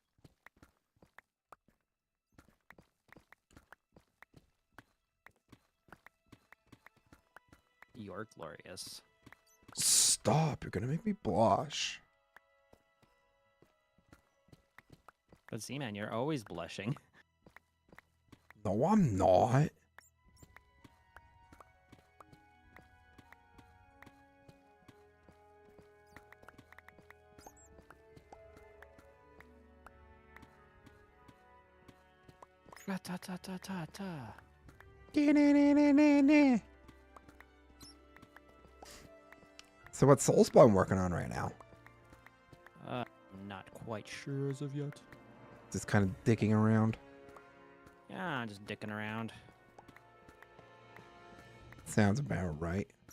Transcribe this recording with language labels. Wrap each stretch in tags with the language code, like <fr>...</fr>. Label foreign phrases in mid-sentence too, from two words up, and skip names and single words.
<en>You're glorious. Stop. You're going to make me blush. But Zman, you're always blushing. No, I'm not. Ra-ta-ta-ta-ta-ta. So what's Soulspawn working on right now? Not quite sure as of yet. Just kind of digging around. Yeah, I'm just dicking around. Sounds about right.</en>